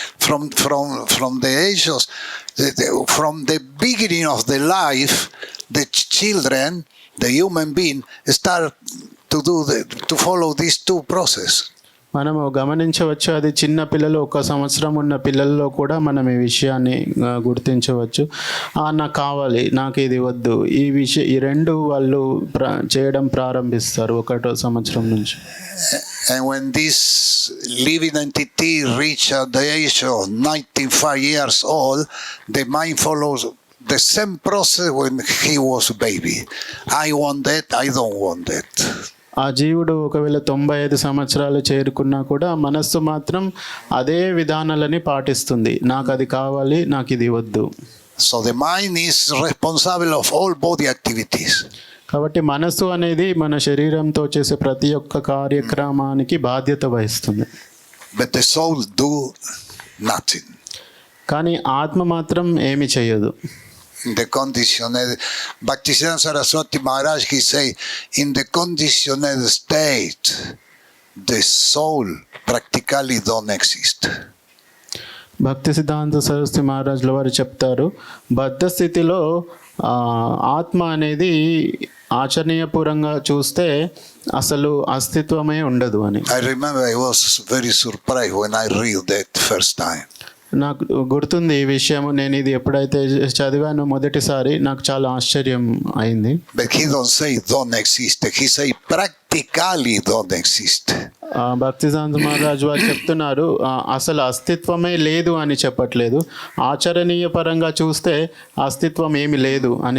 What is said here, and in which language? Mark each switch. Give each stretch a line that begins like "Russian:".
English: From the age of from the beginning of the life, the children, the human being, start to follow these two processes.
Telugu: మనము గమనించవచ్చు, అది చిన్న పిల్లలు 1 సంవత్సరం ఉన్న పిల్లల్లో కూడా మనం ఈ విషయాన్ని గుర్తించవచ్చు. నాకు కావాలి, నాకు ఇది వద్దు, ఈ 2 వాళ్ళు చేయడం ప్రారంభిస్తారు 1వ సంవత్సరం నుంచి.
English: And when this living entity reach the age of 95 years old, the mind follows the same process when he was a baby. I want that, I don't want that.
Telugu: ఆ జీవుడు ఒకవేళ 95 సంవత్సరాలు చేరుకున్నా కూడా మనస్సు మాత్రం అదే విధానాలని పాటిస్తుంది. నాకు అది కావాలి, నాకు ఇది వద్దు.
English: So the mind is responsible of all body activities.
Telugu: కాబట్టి మనస్సు అనేది మన శరీరంతో చేసే ప్రతి ఒక్క కార్యక్రమానికి బాధ్యత వహిస్తుంది.
English: But the soul do nothing.
Telugu: కానీ ఆత్మ మాత్రం ఏమి చేయదు.
English: In the conditioned, Bhaktisiddhanta Saraswati Maharaj, he say, in the conditioned state, the soul practically don't exist.
Telugu: భక్తి సిద్ధాంత సరస్వతి మహారాజుల వారు చెప్తారు, బద్ధ స్థితిలో ఆత్మ అనేది ఆచరణీయపూర్వంగా చూస్తే అసలు అస్తిత్వమే ఉండదు అని.
English: I remember I was very surprised when I read that first time.
Telugu: నాకు గుర్తుంది ఈ విషయం. నేను ఇది ఎప్పుడైతే చదివానో మొదటిసారి నాకు చాలా ఆశ్చర్యం అయింది.
English: But he don't say don't exist. He say practically don't exist.
Telugu: భక్తి సిద్ధాంత మహారాజ్ వారు చెప్తున్నారు, అసలు అస్తిత్వమే లేదు అని చెప్పట్లేదు, ఆచరణీయ పరంగా చూస్తే అస్తిత్వం ఏమి లేదు అని